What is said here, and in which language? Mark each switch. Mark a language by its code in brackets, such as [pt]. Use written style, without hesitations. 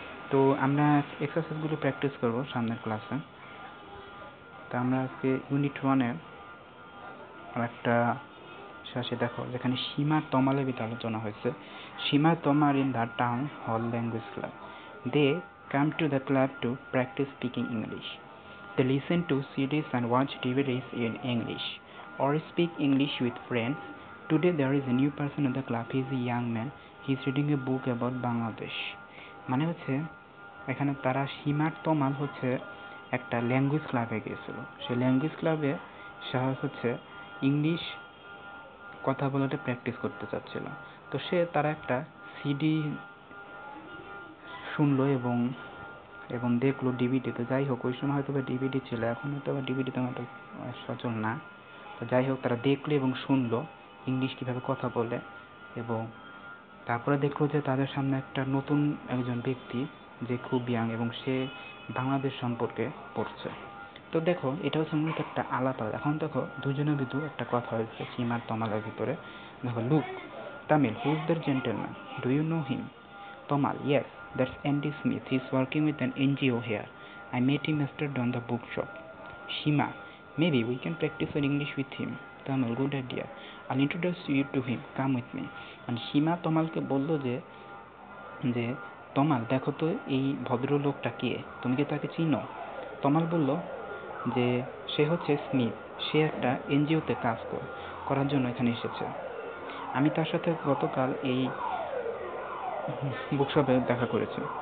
[bn] তো আমরা এক্সারসাইজগুলো প্র্যাকটিস করব সামনের ক্লাসে। তো আমরা আজকে ইউনিট 1-এর একটা শেষে দেখো, যেখানে সীমা তমালের ভিতরে আলোচনা হয়েছে। [en] Shima Tamal in the town hall language club. They come to the club to practise speaking English. They listen to CDs and watch DVDs in English or speak English with friends. Today there is a new person in the club. He is a young man. He is reading a book about Bangladesh. [bn] মানে হচ্ছে এখানে তারা সীমার তমাল হচ্ছে একটা language ক্লাবে গিয়েছিল। সেই ল্যাঙ্গুয়েজ ক্লাবে সে হচ্ছে ইংলিশ কথা বলাটা প্র্যাকটিস করতে চাচ্ছিল। তো তারা একটা সিডি শুনলো এবং দেখলো ডিভিডিতে। যাই হোক, ওই সময় হয়তো বা ডিভিডি ছিল, এখন হয়তো বা ডিভিডি তেমন সচল না। তো যাই হোক, তারা দেখলো এবং শুনলো ইংলিশ কীভাবে কথা বলে, এবং তারপরে দেখলো যে তাদের সামনে একটা নতুন একজন ব্যক্তি, যে খুব ইয়াং, এবং সে বাংলাদেশ সম্পর্কে পড়ছে। তো দেখো, এটা হচ্ছে মূলত একটা আলাপ। এখন দেখো দুজনের ভিতর একটা কথা হয়েছে সীমার তমালের ভিতরে। [en] দেখো, look Tamal, who is that gentleman? Do you know him? Tomal, yes, that's Andy Smith. He's working with an NGO here. I met him yesterday on the bookshop. Shima, maybe we can practice our English with him. Tamal, good idea. I'll introduce you to him. Come with me. And [bn] Shima তমালকে বলল যে যে তমাল, দেখো তো এই ভদ্রলোকটা কে, তুমি কি তাকে চিনো? তমাল বলল যে সে হচ্ছে স্মিথ, সে একটা এনজিওতে কাজ করার জন্য এখানে এসেছে। আমি তার সাথে গতকাল এই বুকশপে দেখা করেছি।